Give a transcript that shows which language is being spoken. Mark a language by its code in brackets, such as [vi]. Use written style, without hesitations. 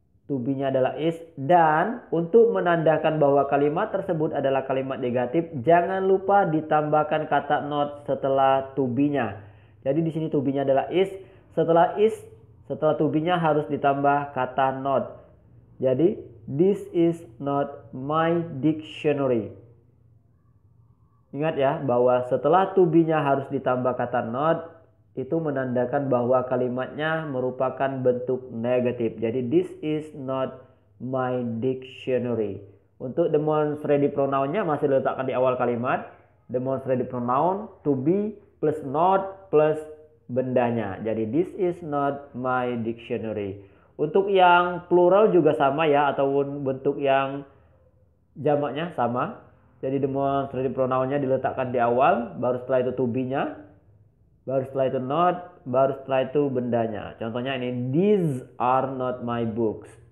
[id] to be-nya adalah is, dan untuk menandakan bahwa kalimat tersebut adalah kalimat negatif, jangan lupa ditambahkan kata not setelah to be-nya. Jadi di sini to be-nya adalah is, setelah to be-nya harus ditambah kata not. [en] Jadi this is not my dictionary. [id] Ingat ya bahwa setelah to be-nya harus ditambah kata not, itu menandakan bahwa kalimatnya merupakan bentuk negatif. [en] Jadi this is not my dictionary. [id] Untuk demonstrative pronoun-nya masih diletakkan di awal kalimat. Demonstrative pronoun to be plus not plus bendanya. [en] Jadi this is not my dictionary. [id] Untuk yang plural juga sama ya, ataupun bentuk yang jamaknya sama. Jadi demonstrative pronoun-nya diletakkan di awal, baru setelah itu to be-nya, baru setelah itu not, baru setelah itu bendanya. Contohnya ini, [en] these are not my books.